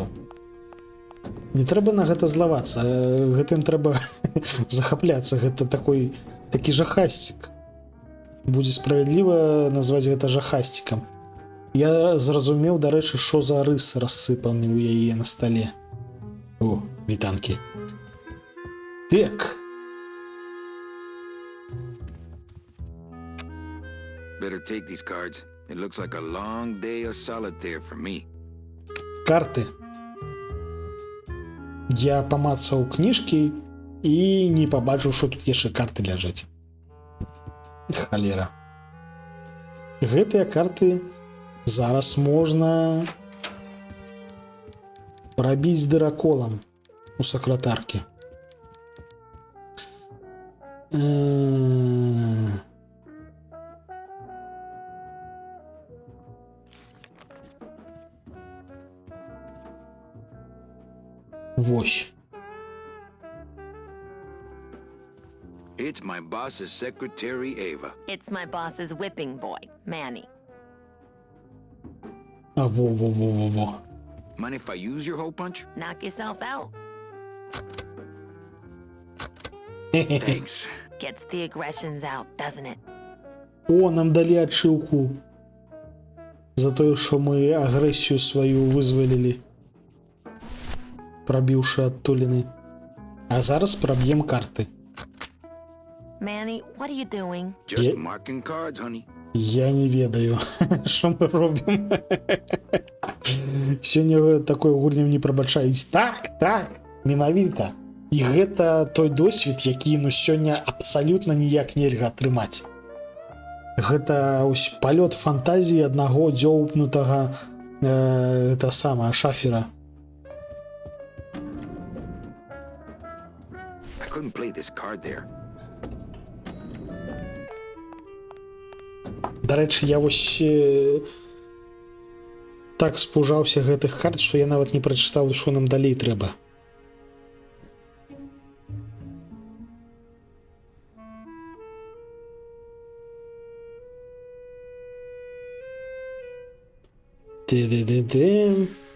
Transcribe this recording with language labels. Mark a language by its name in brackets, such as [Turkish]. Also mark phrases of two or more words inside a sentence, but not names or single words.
[Belarusian] Не трэба на гэта злавацца. Гэтым трэба захапляцца. Гэта такі жахасцік. Будзе справядліва назваць гэта жахасцікам. Я зразумеў, дарэчы, што за рыс рассыпаны ў яе на стале. О, вітанкі. Так. [English] Better take these cards. It looks like a long day of solitaire for me. [Belarusian] Карты. Я памацаў кніжкі і не пабачыў, што тут яшчэ карты ляжаць. Халера. Гэтыя карты зараз можна прабіць дыраколам у сакратаркі. Вось. [English] It's my boss's secretary, Ava. It's my boss's whipping boy, Manny. [Belarusian] А во. [English] Mind if I use your hole punch? Knock yourself out. Thanks. Gets the aggressions out, doesn't it? [Belarusian] О, нам далі ачыўку за тое, што мы агрэсію сваю вызвалілі, прабіўшы адтуліны. А зараз праб'ем карты. [English] Manny, what are you doing? Just marking cards, honey. [Belarusian] Я не ведаю, што мы робім. Сёння такое гульням не прабачаюць. Так, менавіта. І гэта той досвед, які сёння абсалютна ніяк нельга атрымаць. Гэта палёт фантазіі аднаго дзёўбнутага шафера. [English] I couldn't play this card there. [Belarusian] Дарэчы, я так спужаўся гэтых карт, што я нават не прачытаў, што нам далей трэба. Ты-ды-ды-ды.